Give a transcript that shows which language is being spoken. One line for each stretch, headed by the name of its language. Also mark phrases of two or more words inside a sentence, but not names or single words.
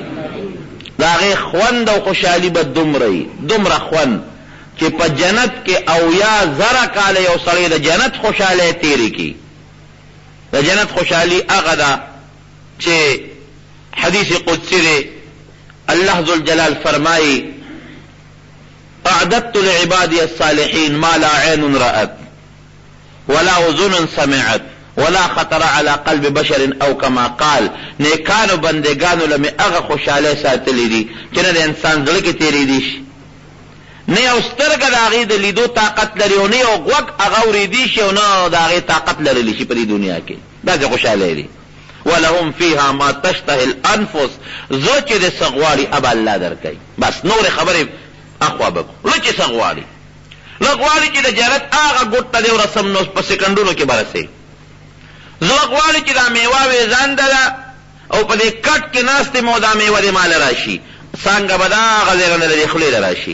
Pashto: د هغې خوند او خوشحالي به دومره خوند چې په جنت کې 80,000 کاله یو سړی د جنت خوشحالۍ تېرې کړي. د جنت خوشحالي هغه ده چې حدیث قدسی دی، الله ذوالجلال فرمایي
Arabic: اعددت لعبادی الصالحین ما لا عین رأت ولا اذن سمعت ولا خطر على قلب بشر او کما قال.
Pashto: نیکانو بندگانو لمه هغه خوشحاله ساتلی دي چې نه د انسان زړه کې تیری دي شي، نه یو سترګه د هغې د لیدو طاقت لري، او نه یو غوږ هغه اورېدی شي، او نه د هغې طاقت لرلی شي په دې دنیا کې. داسې خوشحاله دي.
Arabic: ولهم فيها ما تشتهي الانفس،
Pashto: زړه چې د څه غواړي هغه الله درکوي. بس نورې خبرې اخوا به کړو. زړه چې څه غواړي، زړه غواړي چې د جنت هغه ګوټ ته دې ورسم، نو په سکندونو کې به رسې. زړه غواړي چې دا میوه وې ځانده ده، او په دې کټ کې ناست یم او دا میوه دې ماله راشي، څانګه به دا هغه ځای نه د دې خولې ته راشي.